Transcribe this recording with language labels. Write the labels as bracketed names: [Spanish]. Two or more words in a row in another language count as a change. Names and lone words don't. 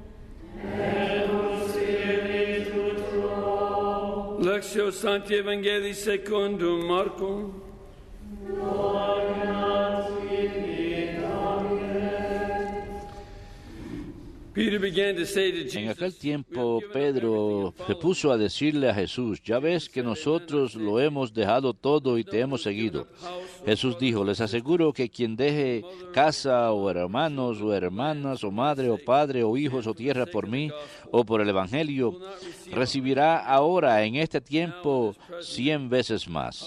[Latin] Lectio Sancti Evangelii secundum Marcum. [English] Peter began to say to [Spanish] En [English] Jesus, [Spanish] aquel tiempo Pedro se puso a decirle a Jesús: ya ves que nosotros lo hemos dejado todo y te hemos seguido. Jesús dijo: les aseguro que quien deje casa o hermanos o hermanas o madre o padre o hijos o tierra por mí o por el Evangelio, recibirá ahora en este tiempo 100 veces más.